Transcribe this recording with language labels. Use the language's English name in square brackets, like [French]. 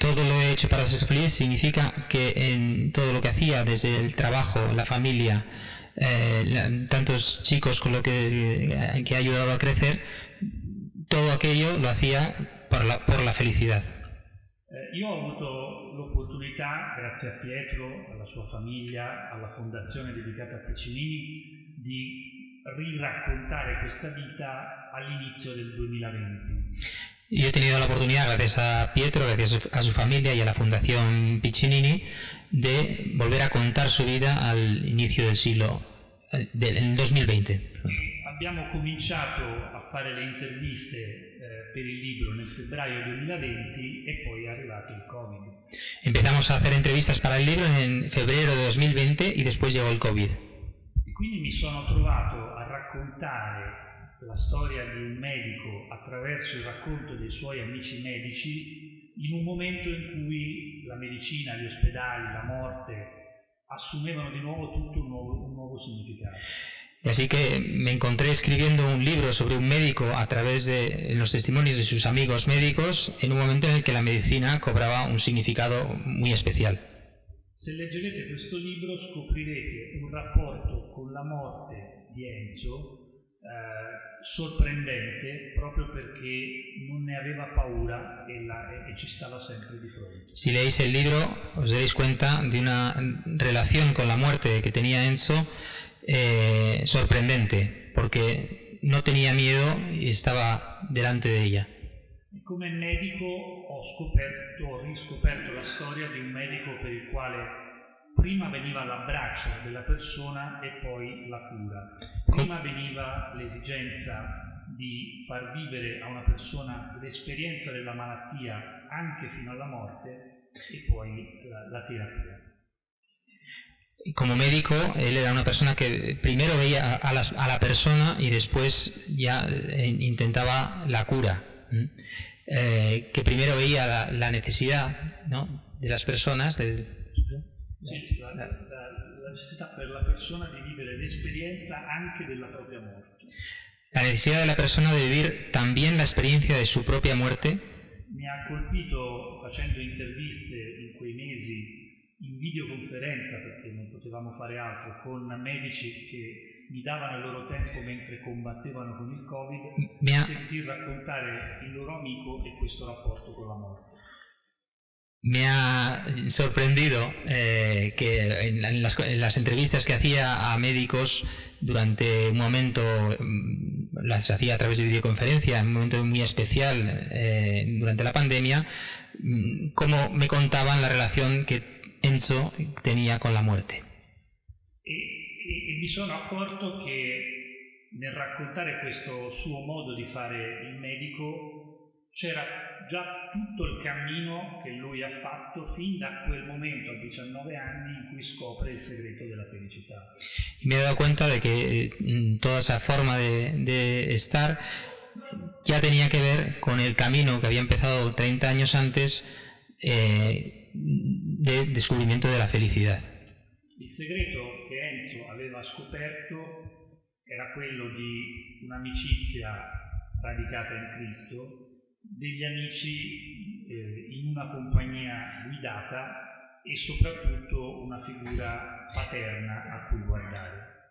[Spanish] Todo lo he hecho para ser feliz significa que en todo lo que hacía, desde el trabajo, la familia, tantos chicos con lo que ha ayudado a crecer, todo aquello lo hacía por la felicidad. [Italian] Io ho avuto l'opportunità, grazie a Pietro, alla sua famiglia, alla fondazione dedicata a Piccinini, di riraccontare questa vita all'inizio del 2020. [Spanish] Yo he tenido la oportunidad, gracias a Pietro, gracias a su familia y a la Fundación Piccinini, de volver a contar su vida al inicio del siglo, del 2020. [Italian] Abbiamo cominciato a fare le interviste per il libro nel febbraio 2020 e poi è arrivato il Covid. [Spanish] Empezamos a hacer entrevistas para el libro en febrero de 2020 y después llegó el COVID. [Italian] E quindi mi sono trovato a raccontare la storia di un medico attraverso il racconto dei suoi amici medici in un momento in cui la medicina, gli ospedali, la morte assumevano di nuovo tutto un nuovo significato. [Spanish] Y así que me encontré escribiendo un libro sobre un médico a través de los testimonios de sus amigos médicos en un momento en el que la medicina cobraba un significado muy especial. [Italian] Se leggerete questo libro scoprirete un rapporto con la morte di Enzo sorprendente, proprio perché non ne aveva paura e ci stava sempre di fronte. [Spanish] Si leéis el libro os daréis cuenta de una relación con la muerte que tenía Enzo sorprendente, porque no tenía miedo y estaba delante de ella. [Italian] E come medico ho riscoperto la storia di un medico per il quale prima veniva l'abbraccio della persona e poi la cura. Prima veniva l'esigenza di far vivere a una persona l'esperienza della malattia anche fino alla morte e poi la terapia. [Spanish] Como médico, él era una persona que primero veía a la persona y después ya intentaba la cura. Que primero veía la necesidad, ¿no?, de las personas. [Italian] Sì, la necessità per la persona di vivere l'esperienza anche della propria morte. [Spanish] La necesidad de la persona de vivir también la experiencia de su propia muerte. [Italian] Mi ha colpito facendo interviste in quei mesi in videoconferenza, perché non potevamo fare altro, con medici che mi davano il loro tempo mentre combattevano con il Covid, sentir raccontare il loro amico e questo rapporto con la morte. [Spanish] Me ha sorprendido que en las entrevistas que hacía a médicos durante un momento, las hacía a través de videoconferencia, en un momento muy especial durante la pandemia, cómo me contaban la relación que Enzo tenía con la muerte. [Italian] E mi sono accorto che nel raccontare questo suo modo di fare il medico c'era già tutto il cammino che lui ha fatto fin da quel momento, a 19 anni, in cui scopre il segreto della felicità. [Spanish] Y me he dado cuenta de que toda esa forma de estar ya tenía que ver con el camino que había empezado 30 años antes de descubrimiento de la felicidad. [Italian] Il segreto che Enzo aveva scoperto era quello di un'amicizia radicata in Cristo, degli amici in una compagnia guidata e soprattutto una figura paterna a cui guardare.